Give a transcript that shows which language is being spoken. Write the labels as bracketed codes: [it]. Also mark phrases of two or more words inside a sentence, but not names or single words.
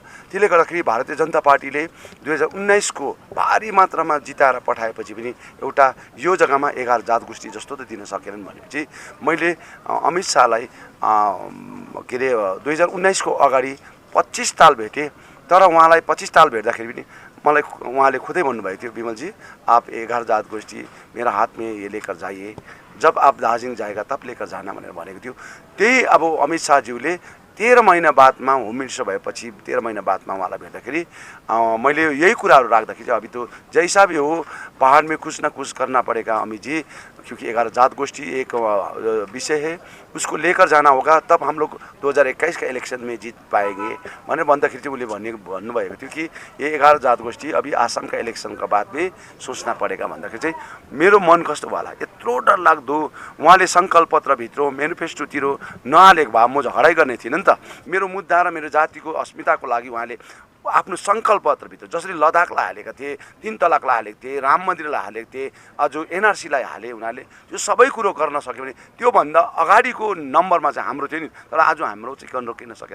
[ne] त्यसले गर्दाखेरि भारतीय जनता पार्टीले 2019 को भारी मात्रामा जिताएर पठाएपछि पनि एउटा यो जग्गामा 11 जात गोष्ठी जस्तो त दिन सकेनन् भनेपछि मैले अमित शाहलाई 2019 को अगाडि 25 ताल भेटेँ, तर उहाँलाई 25 ताल भेट्दाखेरि पनि मलाई उहाँले खुदै भन्नुभएको थियो, विमल जी [hi] आप 11 जात गोष्ठी मेरा हाथ में ये लेकर जाइए, जब आप दार्जिलिङ जाएगा तब लेकर जाना [ne] भनेर भनेको थियो। त्यही अब अमित शाहज्यूले 13 महिना बादमा होम मिनिस्टर भएपछि 13 महिना बादमा उहाँलाई भेट्दाखेरि मैले यही कुराहरू राख्दाखेरि [hi] अभी तो जैसा भी [ne] हो [hi] पहाड़ में कुछ न कुछ करना पड़ेगा अमित जी, क्योंकि 11 जात गोष्ठी एक विषय है, उसको लेकर जाना होगा, तब हम लोग 2021 का इलेक्शन में जीत पाएंगे [ne] भनेर भन्दाखेरि चाहिँ उसले भन्नुभएको थियो कि [hi] ये 11 जात गोष्ठी अभी आसाम का इलेक्शन का बाद में सोचना पड़ेगा [ne] भन्दाखेरि चाहिँ मेरो मन कस्तो होला, यत्रो डरलाग्दो उहाँले सङ्कल्प पत्रभित्र मेनिफेस्टोतिर नहालेको भए म झगडै गर्ने थिइनँ नि त। मेरो मुद्दा र मेरो जातिको अस्मिताको लागि उहाँले आफ्नो सङ्कल्प पत्रभित्र जसरी लद्दाखलाई हालेका थिए, 3 तलाकलाई हालेको थिए, राम मन्दिरलाई हालेको थिए, अझ एनआरसीलाई हाले उनीहरूले, यो सबै कुरो गर्न सक्यो भने त्योभन्दा अगाडिको नम्बरमा चाहिँ हाम्रो थियो नि, तर आज हाम्रो चाहिँ गर्न रोकिन सकेन।